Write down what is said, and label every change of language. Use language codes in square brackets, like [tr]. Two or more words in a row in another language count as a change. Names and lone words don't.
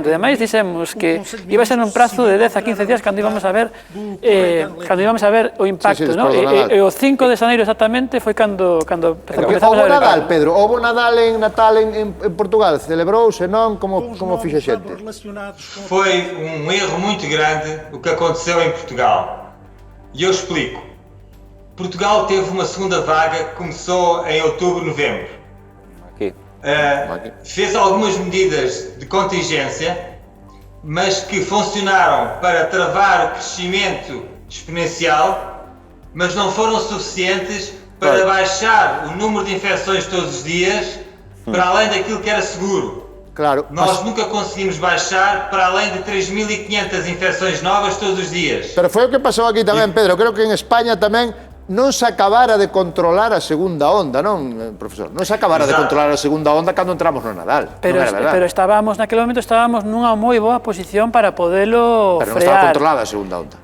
[gl] Ademais, dixemos que iba a ser un prazo de 10 a 15 días cando íbamos a ver o impacto. E o 5 de xaneiro exactamente foi cando empezamos a ver. Houve Nadal, Pedro, houve Nadal en Portugal, celebrouse, non? Como fixe a xente? [pt] Foi un erro muito grande o que aconteceu em Portugal. E eu explico. Portugal teve uma segunda vaga que começou em outubro, novembro. Fez algumas medidas de contingência, mas que funcionaram para travar o crescimento exponencial, mas não foram suficientes para baixar o número de infecções todos os dias para além daquilo que era seguro. Claro. Nós nunca conseguimos baixar para além de 3.500 infecções novas todos os dias. [gl] Pero foi o que pasou aquí tamén, Pedro. Creo que en España tamén non se acabara de controlar a segunda onda, non, profesor? Non se acabara de controlar a segunda onda cando entramos no Nadal, pero, non era verdade? Pero naquele momento estábamos nunha moi boa posición para podelo Pero non frear. estaba controlada a segunda onda.